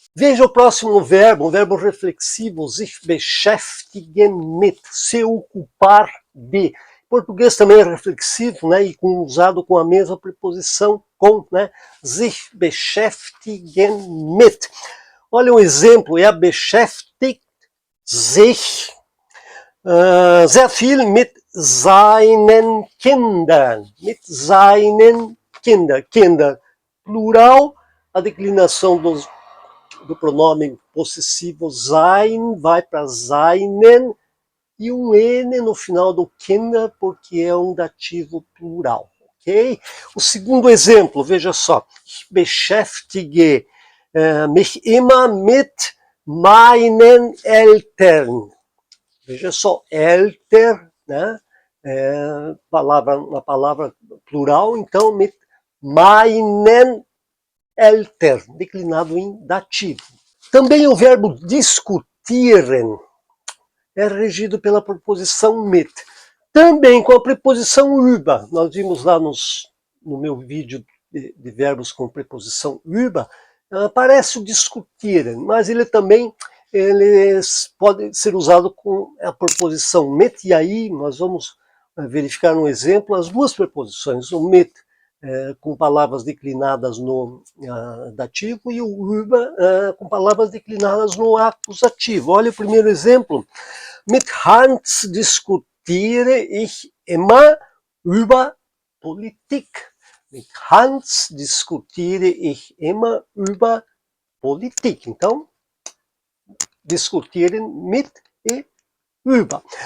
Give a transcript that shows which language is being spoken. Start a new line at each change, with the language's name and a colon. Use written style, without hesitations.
Portuguese: Veja o próximo verbo, um verbo reflexivo:
German: sich beschäftigen mit,
Portuguese: se ocupar de. Em português também é reflexivo, né, e usado com a mesma preposição com, né,
German: sich beschäftigen mit.
Portuguese: Olha um exemplo:
German: beschäftigt sich Sehr viel mit seinen Kindern. Mit seinen Kindern.
Portuguese: Kinder, plural, a declinação do pronome possessivo sein vai para seinen e um N no final do Kinder, porque é um dativo plural. Ok? O segundo exemplo, veja só.
German: Ich beschäftige mich immer mit meinen Eltern.
Portuguese: Veja só, Eltern, né? Uma palavra plural, então,
German: mit meinen Eltern,
Portuguese: declinado em dativo. Também o verbo discutieren é regido pela preposição mit. Também com a preposição über. Nós vimos lá no meu vídeo de verbos com preposição über, aparece o discutir, mas ele também pode ser usado com a preposição mit, e aí nós vamos verificar um exemplo, as duas preposições, o mit com palavras declinadas no dativo e o über com palavras declinadas no acusativo. Olha o primeiro exemplo.
German: Mit Hans diskutiere ich immer über Politik. Mit Hans diskutiere ich immer über Politik.
Portuguese: Então, diskutieren mit e über.